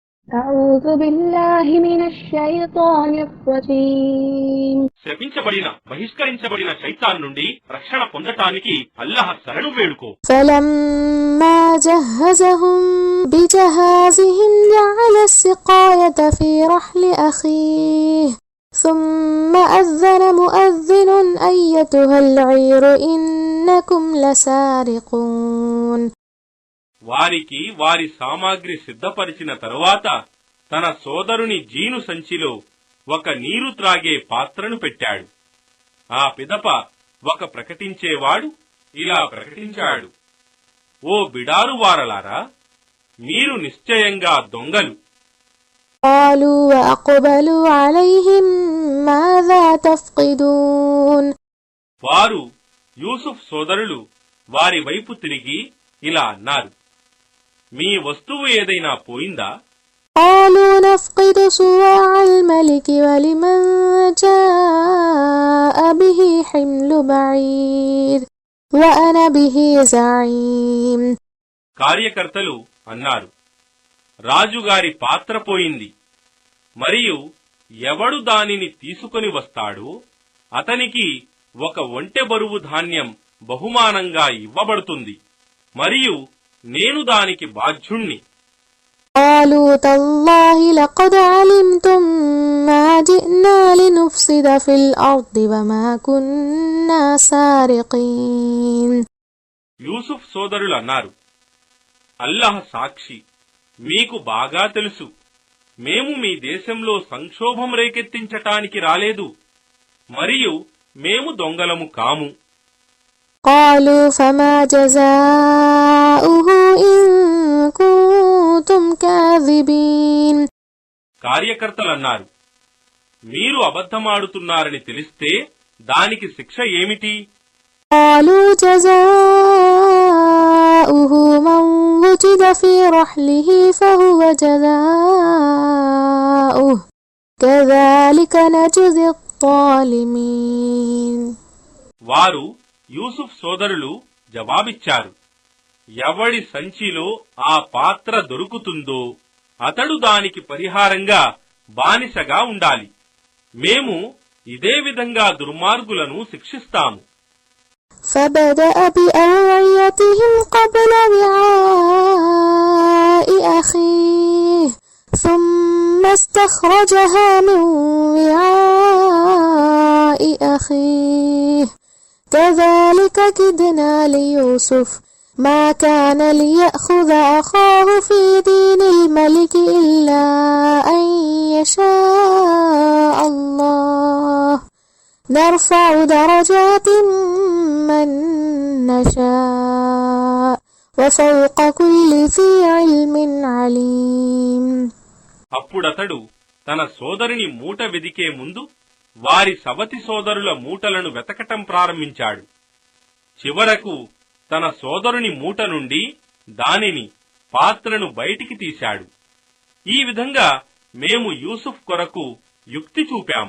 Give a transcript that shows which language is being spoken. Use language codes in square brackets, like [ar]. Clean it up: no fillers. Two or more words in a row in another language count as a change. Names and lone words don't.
[ar] أعوذ بالله من الشيطان الرجيم. [te] శపించబడిన బహిష్కరించబడిన శైతాన్ నుండి రక్షణ పొందటానికి అల్లాహ్ శరణు వేడుకో. [ar] فلما جهزهم بجهازهم جعل السقاية في رحل أخيه ثم أذن مؤذن أيتها العير إنكم لسارقون. [te] వారికి వారి సామాగ్రి సిద్ధపరిచిన తరువాత తన సోదరుని జీను సంచిలో ఒక నీరు త్రాగే పాత్రను పెట్టాడు. ఆ పిదప ఒక ప్రకటించేవాడు ఇలా ప్రకటించాడు, ఓ బిడారు వారలారా, మీరు నిశ్చయంగా దొంగలు. [ar] قالوا وأقبلوا عليهم ماذا تفقدون. [te] వారు యూసుఫ్ సోదరులు వారి వైపు తిరిగి ఇలా అన్నారు, మీ వస్తువు ఏదైనా పోయిందా? [ar] قالوا نفقد صواع الملك ولمن جاء به حمل بعير وأنا به زعيم. [te] కార్యకర్తలు అన్నారు, రాజుగారి పాత్ర పోయింది, మరియు ఎవడు దానిని తీసుకొని వస్తాడో అతనికి ఒక ఒంటె బరువు ధాన్యం బహుమానంగా ఇవ్వబడుతుంది, మరియు నేను దానికి బాధ్యుణ్ణి. [ar] قالوا تالله لقد علمتم ما جئنا لنفسد في الأرض وما كنا سارقين. [te] యూసుఫ్ సోదరులు అన్నారు, అల్లాహ్ సాక్షి, మీకు బాగా తెలుసు, మేము మీ దేశంలో సంక్షోభం రేకెత్తించటానికి రాలేదు, మరియు మేము దొంగలము కాము. [ar] قالوا فما جزاؤه إن كنتم كاذبين. [te] కార్యకర్తలన్నారు, మీరు అబద్ధమాడుతున్నారని తెలిస్తే దానికి శిక్ష ఏమిటి? [ar] قالوا جزاؤه من وجد في رحله فهو جزاؤه كذلك نجزي الظالمين. [te] వారు యూసుఫ్ సోదరులు జవాబిచ్చారు, ఎవడి సంచిలో ఆ పాత్ర దొరుకుతుందో అతడు దానికి పరిహారంగా బానిసగా ఉండాలి. మేము ఇదే విధంగా దుర్మార్గులను శిక్షిస్తాము. [ar] فبدأ بأوعيتهم قبل وعاء أخيه ثم استخرجها من وعاء أخيه كذلك كدنا ليوسف ما كان ليأخذ أخاه في دين الملك إلا أن يشاء الله نرفع درجات من نشاء وفوق كل ذي علم عليم. [te] అప్పుడతడు తన సోదరుని మూట వెదికే ముందు వారి సవతి సోదరుల మూటలను వెతకటం ప్రారంభించాడు. చివరకు తన సోదరుని మూట నుండి దానిని పాత్రను బయటికి తీశాడు. ఈ విధంగా మేము యూసుఫ్ కొరకు యుక్తి చూపాము.